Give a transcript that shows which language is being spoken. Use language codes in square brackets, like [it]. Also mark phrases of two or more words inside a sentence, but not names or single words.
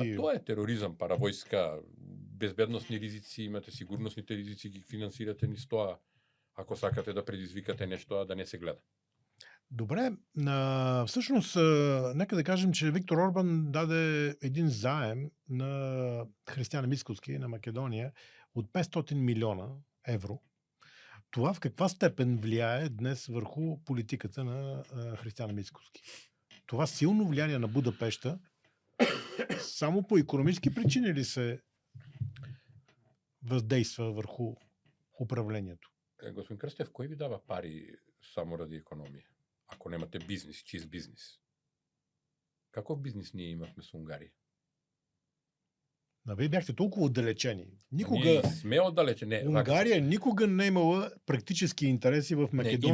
[mk] Па тоа е тероризам, паравојска, безбедносни ризици, имате сигурносните ризици, ги финансирате низ тоа, ако сакате да предизвикате нешто, а да не се гледа. [bg] Добре, всушност, нека да кажем, че Виктор Орбан даде един заем на Христијан Мицкоски на Македонија од 500 милиона евро. Това в каква степен влияе днес върху политиката на Христијан Мицкоски? Това силно влияние на Будапешта само по икономически причини ли се въздейства върху управлението? [mk] Господин Крстев, кој ви дава пари само ради економија? Ако немате бизнис, чист бизнис. Каков бизнис ние имавме со Унгарија? [bg] Вие бяхте толкова отдалечени. Никога [mk] Ние сме оддалечени. [bg] Унгарија никога не имала практически интереси в Македонија.